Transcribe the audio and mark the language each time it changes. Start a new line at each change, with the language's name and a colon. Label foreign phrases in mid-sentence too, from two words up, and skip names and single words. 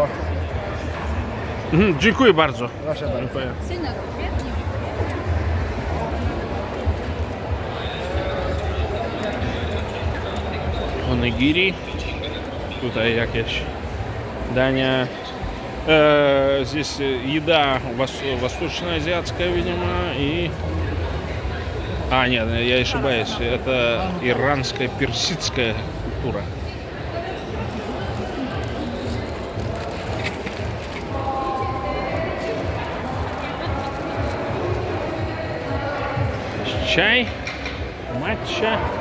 Polish: Dziękuję bardzo. Proszę bardzo. Dziękuję. Onigiri. Tutaj jakieś dania.
Russian: Здесь еда восточноазиатская, видимо, и... нет, я ошибаюсь, это иранская, персидская культура. Чай, матча.